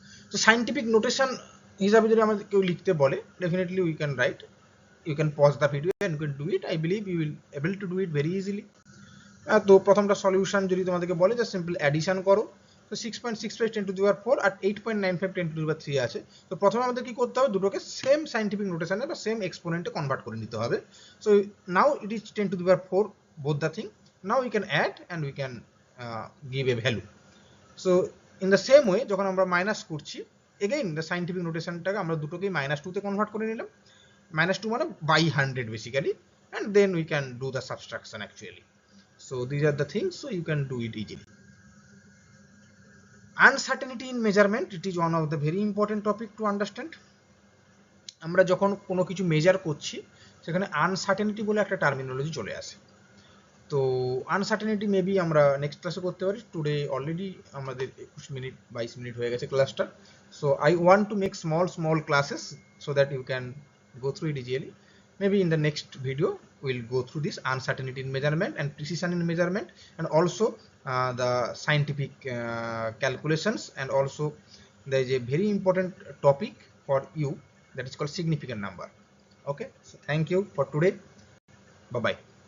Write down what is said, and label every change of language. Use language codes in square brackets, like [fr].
[bn] তো scientific notation হিসাবে যদি আমাদের কেউ লিখতে বলে, [en] Definitely we can write, you can pause the video and you can do it. I believe you will able to do it very easily. [bn] তো প্রথমটা সলিউশন যদি তোমাদেরকে বলে যে সিম্পল অ্যাডিশন করো, তো 6.65 10 to the power 4 আর 8.95 10 to the পাওয়ার 3 আছে। তো প্রথমে আমাদের কি করতে হবে, দুটোকে সেম সাইন্টিফিক নোটেশনে বা সেম এক্সপোনেন্টে কনভার্ট করে নিতে হবে। [en] So now it is 10 to the power 4 both the thing. Now we can add and we can give a value. So in the same way [bn] যখন আমরা মাইনাস করছি, এগেইন দ্য সাইন্টিফিক নোটেশনটাকে আমরা দুটোকেই -2 তে convert করে নিলাম, -2 মানে [en] by 100 basically, and then we can do the subtraction actually. So these are the things, so you can do it easily. Uncertainty in measurement, it is one of the very important topic to understand. [bn] আমরা যখন কোনো কিছু measure করছি সেখানে uncertainty বলে একটা terminology চলে আসে। তো আনসার্টেনিটি মেবি আমরা নেক্সট ক্লাসে করতে পারি। টুডে অলরেডি আমাদের 22 মিনিট হয়ে গেছে ক্লাসটা। [en] So I want to make small classes so that you can go through it easily. Maybe in the next video we'll go through this uncertainty in measurement and precision in measurement, and also the scientific calculations, and also there is a very important topic for you that is called significant number. Okay, so thank you for today. Bye bye.